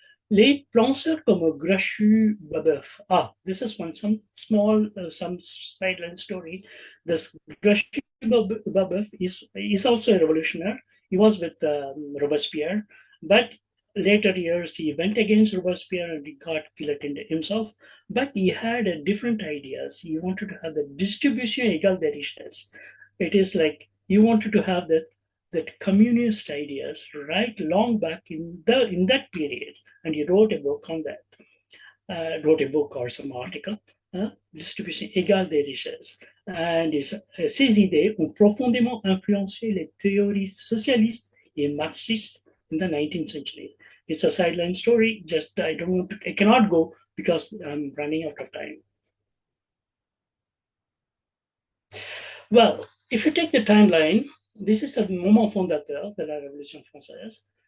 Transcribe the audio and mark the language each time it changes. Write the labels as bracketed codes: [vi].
[fr] Les penseurs comme Grachu Babeuf. [en] This is some sideline story. This Grachu Babeuf is also a revolutionary. He was with Robespierre, but later years he went against Robespierre and he got guillotined himself. But he had different ideas. He wanted to have the [fr] distribution égale des richesses. [en] It is like he wanted to have that communist ideas right long back in that period, and he wrote a book on that. Wrote a book or some article, [fr] Distribution égale des richesses. And ces idées ont profondément influencé les théories socialistes et marxistes [en] in the 19th century. It's a sideline story, just I cannot go because I'm running out of time. Well, if you take the timeline, this is the [fr] moment fondateur de la Révolution française.